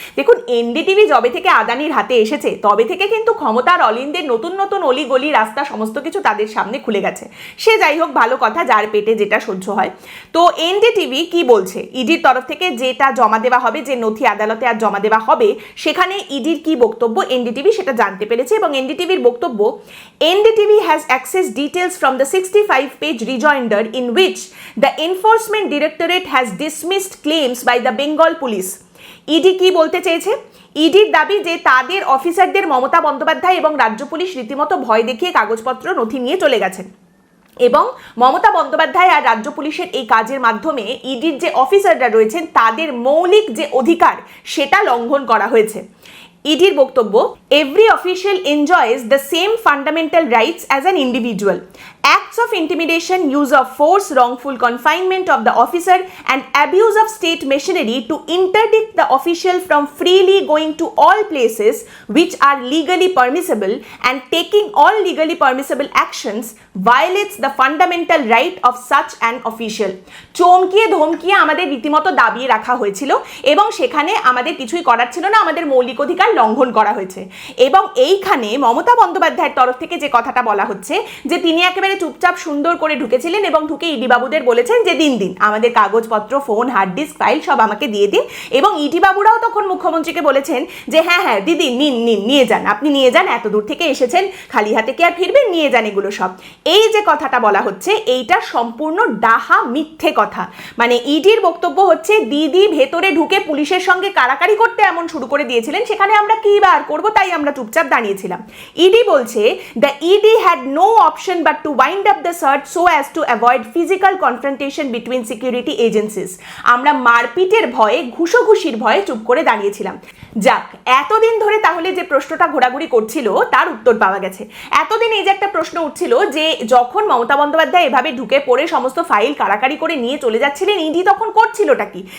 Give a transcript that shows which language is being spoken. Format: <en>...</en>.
<bn>দেখুন, এনডিটিভি যবে থেকে আদানির হাতে এসেছে তবে থেকে কিন্তু ক্ষমতার অলিন্দের নতুন নতুন অলি গলি রাস্তা সমস্ত কিছু তাদের সামনে খুলে গেছে। সে যাই হোক, ভালো কথা, যার পেটে যেটা সহ্য হয়। তো এনডিটিভি কি বলছে, ইডির তরফ থেকে যেটা জমা দেওয়া হবে, যে নথি আদালতে আর জমা দেওয়া হবে, সেখানে ইডির কি বক্তব্য এনডিটিভি সেটা জানতে পেরেছে। এবং এনডিটিভির বক্তব্য,</bn> <en>NDTV has access details from the 65-page rejoinder in which the Enforcement Directorate has dismissed claims by the Bengal Police.</en> <bn>ED কি বলতে চেয়েছে? ইডির দাবি যে তাদের অফিসারদের মমতা বন্দ্যোপাধ্যায় এবং রাজ্য পুলিশ রীতিমতো ভয় দেখিয়ে কাগজপত্র নথি নিয়ে চলে গেছেন এবং মমতা বন্দ্যোপাধ্যায় আর রাজ্য পুলিশের এই কাজের মাধ্যমে ইডির যে অফিসাররা রয়েছেন তাদের মৌলিক যে অধিকার সেটা লঙ্ঘন করা হয়েছে। ইডির বক্তব্য,</bn> <en>Every official enjoys the same fundamental rights as an individual. Acts of intimidation, use of force, wrongful confinement of the officer and abuse of state machinery to interdict the official from freely going to all places which are legally permissible and taking all legally permissible actions violates the fundamental right of such an official.</en> <bn>চমকিয়ে ধমকিয়ে আমাদের রীতিমতো দাবিয়ে রাখা হয়েছিল এবং সেখানে আমাদের কিছুই করার ছিল না, আমাদের মৌলিক অধিকার লঙ্ঘন করা হয়েছে। এবং এইখানে মমতা বন্দ্যোপাধ্যায়ের তরফ থেকে যে কথাটা বলা হচ্ছে যে তিনি একেবারে চুপচাপ সুন্দর করে ঢুকেছিলেন এবং ঢুকে ইডি বাবুদের বলেছেন যে দিন দিন আমাদের কাগজপত্র, ফোন, হার্ড ডিস্ক, ফাইল সব আমাকে দিয়ে দিন। এবং ইডি বাবুরাও তখন মুখ্যমন্ত্রীকে বলেছেন যে হ্যাঁ হ্যাঁ দিদি নিন নিন, নিয়ে যান, আপনি নিয়ে যান, এত দূর থেকে এসেছেন, খালি হাতে কি আর ফিরবেন, নিয়ে যান এগুলো সব। এই যে কথাটা বলা হচ্ছে এইটা সম্পূর্ণ ডাহা মিথ্যে কথা। মানে ইডির বক্তব্য হচ্ছে দিদি ভেতরে ঢুকে পুলিশের সঙ্গে কারাকারি করতে এমন শুরু করে দিয়েছিলেন, সেখানে আমরা কি বার করবো, তাই আমরা চুপচাপ দাঁড়িয়েছিলাম। ইডি বলছে</bn> <en>The ED had no option but to wind up the search so as to avoid physical confrontation between security agencies.</en> <bn>আমরা মারপিটের ভয়ে, ঘুষোঘুষির ভয়ে চুপ করে দাঁড়িয়েছিলাম। যাক, এতদিন ধরে তাহলে যে প্রশ্নটা ঘোরাঘুরি করছিল তার উত্তর পাওয়া গেছে। এতদিন এই যে একটা প্রশ্ন উঠছিল যে যখন মমতা বন্দ্যোপাধ্যায় এভাবে ঢুকে পড়ে সমস্ত ফাইল কারাকারি করে নিয়ে চলে যাচ্ছিলেন, ইডি তখন করছিলটা কি?</bn>